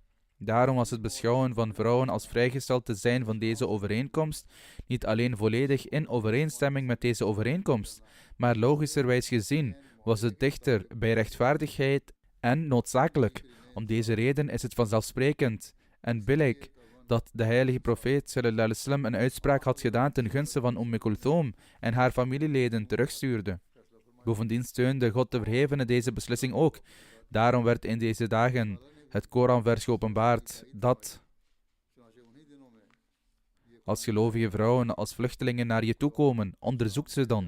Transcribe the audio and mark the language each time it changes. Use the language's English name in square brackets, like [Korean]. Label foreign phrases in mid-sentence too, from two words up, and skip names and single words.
[Dutch] Daarom was het beschouwen van vrouwen als vrijgesteld te zijn van deze overeenkomst niet alleen volledig in overeenstemming met deze overeenkomst, maar logischerwijs gezien was het dichter bij rechtvaardigheid en noodzakelijk. Om deze reden is het vanzelfsprekend en billijk dat de heilige profeet [Arabic] صلى الله عليه وسلم [Dutch] een uitspraak had gedaan ten gunste van Ummi Kulthum en haar familieleden terugstuurde. Bovendien steunde God de Verhevene deze beslissing ook. Daarom werd in deze dagen het Koranvers geopenbaard dat als gelovige vrouwen als vluchtelingen naar je toe komen, onderzoek ze dan.